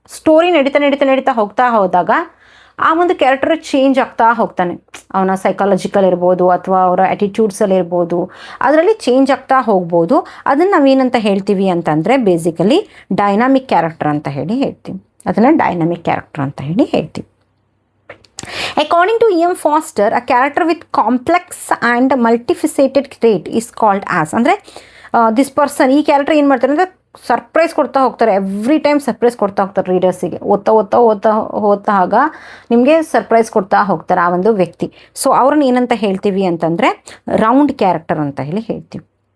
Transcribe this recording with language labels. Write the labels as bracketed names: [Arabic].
[Kannada] Story ನಡೀತಾ ಹೋದಾಗ ಆ ಒಂದು ಕ್ಯಾರೆಕ್ಟರ್ ಚೇಂಜ್ ಆಗ್ತಾ ಹೋಗ್ತಾನೆ. ಅವನ ಸೈಕಾಲಜಿಕಲ್ ಇರ್ಬೋದು ಅಥವಾ ಅವರ ಆ್ಯಟಿಟ್ಯೂಡ್ಸಲ್ಲಿ ಇರ್ಬೋದು, ಅದರಲ್ಲಿ ಚೇಂಜ್ ಆಗ್ತಾ ಹೋಗ್ಬೋದು. ಅದನ್ನು ನಾವೇನಂತ ಹೇಳ್ತೀವಿ ಅಂತಂದರೆ ಬೇಸಿಕಲಿ ಡೈನಾಮಿಕ್ ಕ್ಯಾರೆಕ್ಟರ್ ಅಂತ ಹೇಳಿ ಹೇಳ್ತೀವಿ. ಅದನ್ನು ಡೈನಾಮಿಕ್ ಕ್ಯಾರೆಕ್ಟರ್ ಅಂತ ಹೇಳಿ ಹೇಳ್ತೀವಿ. [English] According to E.M. Foster, a character with complex and multifaceted trait is called as. [Kannada] ಅಂದರೆ ದಿಸ್ ಪರ್ಸನ್, ಈ ಕ್ಯಾರೆಕ್ಟರ್ ಏನು ಮಾಡ್ತಾರೆ ಅಂದರೆ ಸರ್ಪ್ರೈಸ್ ಕೊಡ್ತಾ ಹೋಗ್ತಾರೆ. [English] every time [Kannada] ಸರ್ಪ್ರೈಸ್ ಕೊಡ್ತಾ ಹೋಗ್ತಾರೆ ರೀಡರ್ಸಿಗೆ. ಓದ್ತಾ ನಿಮಗೆ ಸರ್ಪ್ರೈಸ್ ಕೊಡ್ತಾ ಹೋಗ್ತಾರೆ ಆ ಒಂದು ವ್ಯಕ್ತಿ. ಸೊ ಅವ್ರನ್ನ ಏನಂತ ಹೇಳ್ತೀವಿ ಅಂತಂದರೆ ರೌಂಡ್ ಕ್ಯಾರೆಕ್ಟರ್ ಅಂತ ಹೇಳಿ ಹೇಳ್ತೀವಿ.